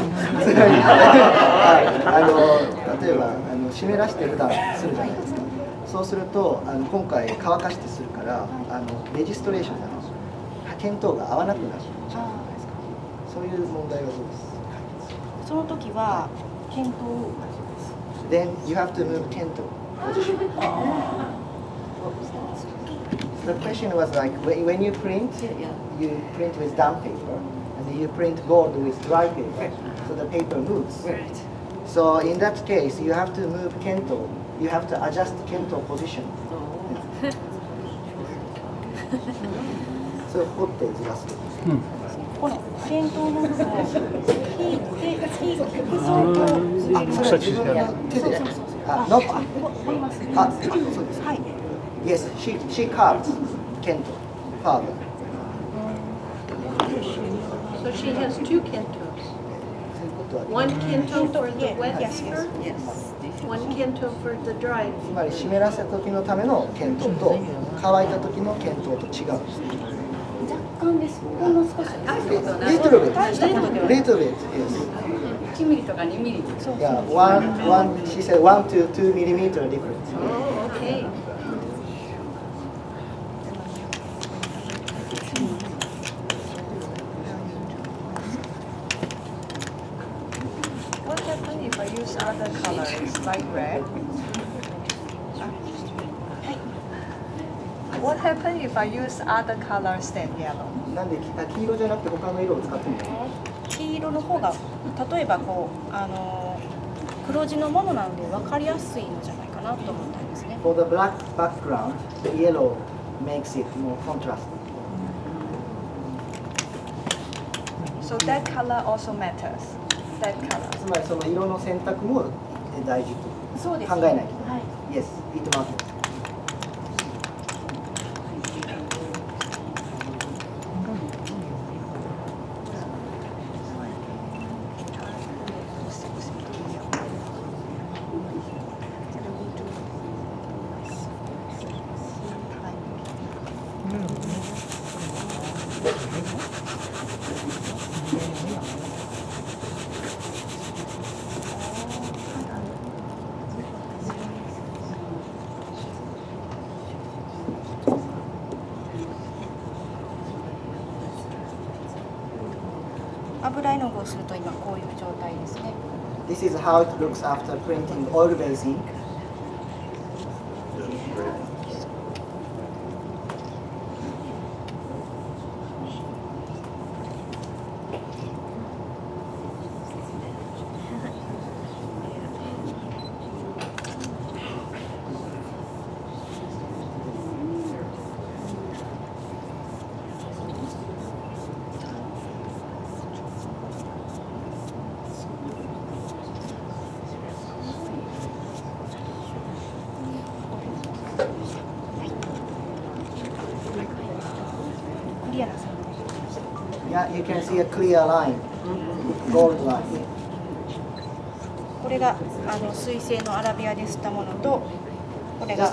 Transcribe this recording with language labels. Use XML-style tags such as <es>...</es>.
<ja>例えば湿らして普段するじゃないですか。そうすると今回乾かしてするからレジストレーション見当が合わなくなるじゃないですか。そういう問題はどうですか？その時は見当を。</ja> <en>Then you have to move 見当 position. The question was like when you print with damp paper and you print gold with dry paper, so the paper moves. So in that case, you have to move kento. You have to adjust kento position.</en> <ja>So 掘ってずらす。この見当の部分を引いて複層と入れる。それは自分で手で。掘ります。そうです。はい。</ja> <en>Yes, she carved kento father. So she has two kentos. One kento for the wet paper, one kento for the dry.</en> <ja>つまり湿らせた時のための見当と乾いた時の見当と違うんです。若干です。ほんの少し。</ja> <en>Little bit. Little bit. Yes.</en> <ja>1ミリとか2ミリ。</ja> <en>Yeah, one. She said 1 to 2 millimeter difference. Oh, okay. What happens if I use other colors like red? What happens if I use other colors than yellow?</en> <ja>なんで黄色じゃなくて他の色を使ってもいい？黄色の方が例えばこう黒地のものなので分かりやすいのじゃないかなと思ったんですね。</ja> <en>For the black background, the yellow makes it more contrasting. So that color also matters. That color.</en> <ja>つまりその色の選択も大事と考えないと。はい。</ja> <en>Yes, it matters.</en> <ja>油絵の具をすると今こういう状態ですね。</ja> <en>This is how it looks after printing oil-based ink. Yeah, you can see a clear line, gold line.</en> <ja>これが水性のアラビアで吸ったものと、これが</ja>